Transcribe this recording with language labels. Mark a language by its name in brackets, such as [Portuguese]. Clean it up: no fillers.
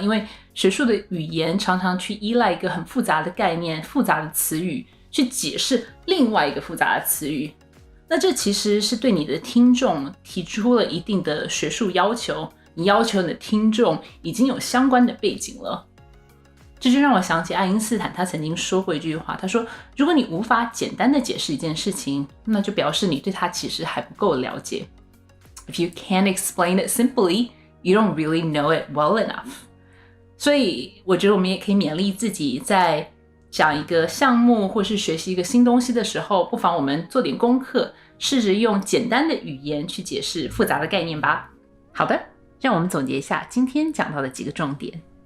[Chinese] 因为学术的语言常常去依赖一个很复杂的概念、复杂的词语去解释另外一个复杂的词语，那这其实是对你的听众提出了一定的学术要求，你要求你的听众已经有相关的背景了。这就让我想起爱因斯坦他曾经说过一句话，他说，如果你无法简单的解释一件事情，那就表示你对它其实还不够了解。 [English] If you can't explain it simply, you don't really know it well enough. [Chinese] 所以我觉得我们也可以勉励自己，在讲一个项目或是学习一个新东西的时候，不妨我们做点功课，试着用简单的语言去解释复杂的概念吧。好的，让我们总结一下今天讲到的几个重点。